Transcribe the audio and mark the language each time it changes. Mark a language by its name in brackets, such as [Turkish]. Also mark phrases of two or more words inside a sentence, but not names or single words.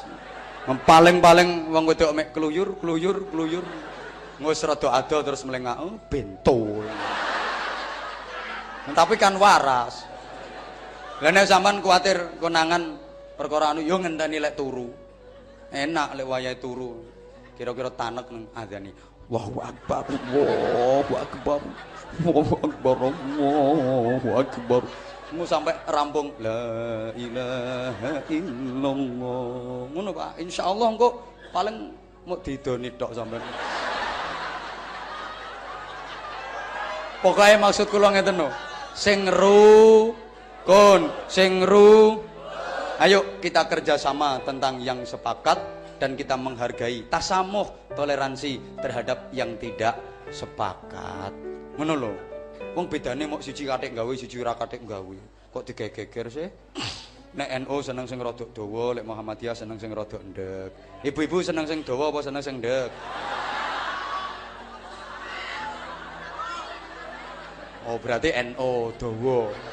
[Javanese] Paling-paling wong wedok mek kluyur. Ngwis rada ado terus melengak, oh, bento. Tapi kan waras. Lah nek sampean kuwatir konangan perkara anu yo ngenteni lek turu. Enak lek wayahe turu. Kira-kira tanek nang adzani. [Arabic] الله أكبر، الله أكبر، الله أكبر، الله أكبر. [Javanese] Mu sampai rampung [Arabic] لا إله إلا الله. [Javanese] Ngono Pak, insyaallah engko paling mau didoni tok sampean. Pokoknya maksud kula ngeten lho. Sing rukun, sing [Indonesian] ayo kita kerjasama tentang yang sepakat dan kita menghargai tasamuh, toleransi terhadap yang tidak sepakat. [Javanese] Ngono lho. Wong bedane mok siji kathik gawe, siji ora kathik gawe. Kok digeger sih? Nek NU seneng sing rada dawa, lek Muhammadiyah seneng sing rada endek. Ibu-ibu seneng sing dawa apa seneng sing endek? Oh berarti NU dawa.